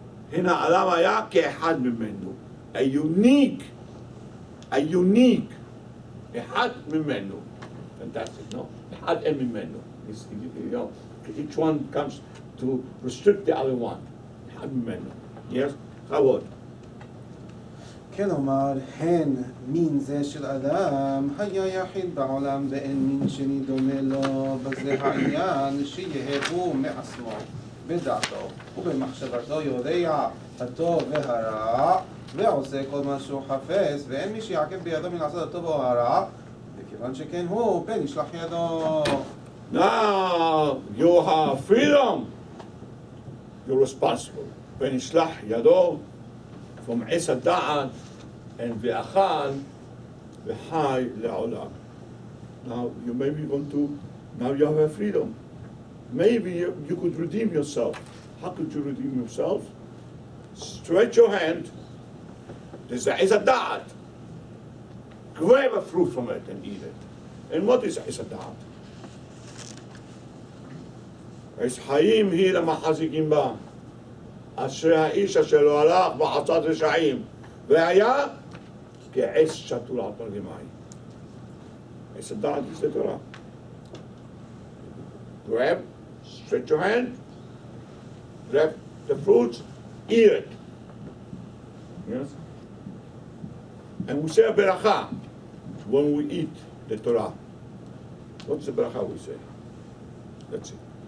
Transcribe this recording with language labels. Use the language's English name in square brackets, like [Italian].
[Hebrew] Hina Adam haya ke'ehad mimenu. [English] A unique, ehad mimenu. Fantastic, no? Ehad and mimenu. Each one comes to restrict the other one. Ehad mimenu. Yes? Kavod. [Hebrew] כלומר, הן מין זה של אדם היה יחיד בעולם ואין מין שני דומה לו. בזה העניין שיהיה הוא מעצמו בדעתו ובמחשבתו יודע הטוב והרע ועושה כל מה שהוא חפץ ואין מי שיעכב בידו מלעשות הטוב או הרע וכיוון שכן הוא פן ישלח ידו. [English] Now you have freedom. You're responsible. [Hebrew] פן ישלח ידו [English] from [Hebrew] עץ הדעת and ve'achal ve'chai le'olam. [English] Now you may be going to, now you have a freedom. Maybe you could redeem yourself. How could you redeem yourself? Stretch your hand. This is a dad. Grab a fruit from it and eat it. And what is a dad? [Hebrew] עץ חיים היא למחזיקים בה. אשרי האיש אשר לא הלך בעצת רשעים, והיה כעץ שתול על פלגי מים. [English] עץ הדעת is the Torah. Grab, stretch your hand, grab the fruits, eat it. Yes? And we say a beracha when we eat the Torah. What's the beracha we say? Let's see.